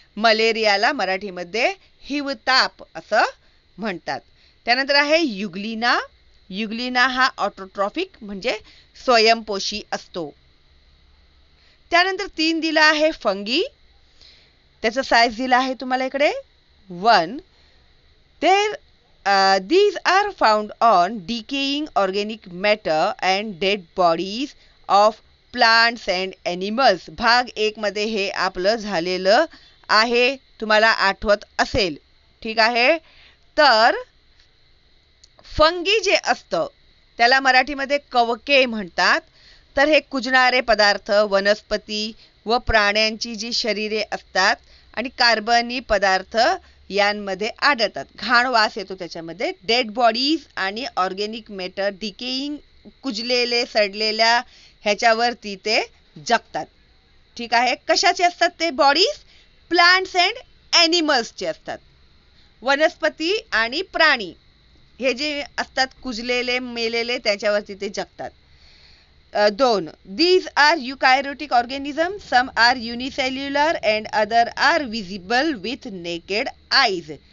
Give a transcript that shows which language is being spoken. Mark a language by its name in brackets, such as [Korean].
[Marathi] मलेरियाला मराठीमध्ये हिवताप असं म्हणतात. त्यानंतर आहे युग्लिना. युग्लिना हा ऑटोट्रॉफिक म्हणजे स्वयंपोषी असतो. त्यानंतर 3 दिला आहे फंगी. त्याचा साईज दिला आहे तुम्हाला इकडे 1. [English] These are found on decaying organic matter and dead bodies of plants and animals. [Marathi] भाग 1 मध्ये हे आपलं झालेलं आहे, तुम्हाला आठवत असेल. ठीक आहे. तर फंगी जे असतं त्याला मराठीमध्ये कवके म्हणतात. तर हे कुजणारे पदार्थ वनस्पती व प्राण्यांची जी शरीरे असतात आणि कार्बनी पदार्थ यांमध्ये आढळतात. घाण वास येतो त्याच्यामध्ये. [English] dead bodies [Marathi] आणि [English] organic matter, decaying [Marathi] कुजलेले सडलेल्या ह्याच्यावरती ते जगतात. ठीक आहे. कशाचे असतात ते बॉडीज? [English] plants and ॲनिमल्सचे [Marathi] असतात. वनस्पती आणि प्राणी हे जे असतात कुजलेले मेलेले त्याच्यावरती ते जगतात. 2. [English] These are eukaryotic organisms. Some are unicellular and other are visible with naked eyes.